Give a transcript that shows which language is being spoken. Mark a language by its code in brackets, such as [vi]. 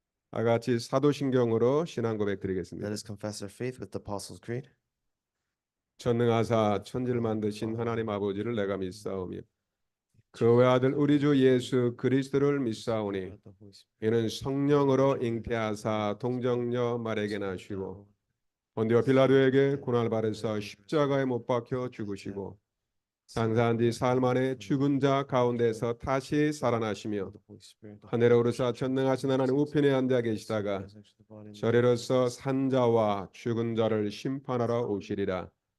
[ko] 다 같이 사도신경으로 신앙 고백 [en] Let [ko] 드리겠습니다. [en] us confess our faith with the Apostles' Creed. [ko] 전능하사 천지를 만드신 하나님 아버지를 내가 믿사오며 그 외아들 우리 주 예수 그리스도를 믿사오니 이는 성령으로 잉태하사 동정녀 마리아에게 나시고 본디오 빌라도에게 고난을 받으사 십자가에 못 박혀 죽으시고 장사한 뒤 사흘 만에 죽은 자 가운데서 다시 살아나시며 하늘에 오르사 전능하신 하나님 우편에 앉아 계시다가 저리로서 산자와 죽은 자를 심판하러 오시리라.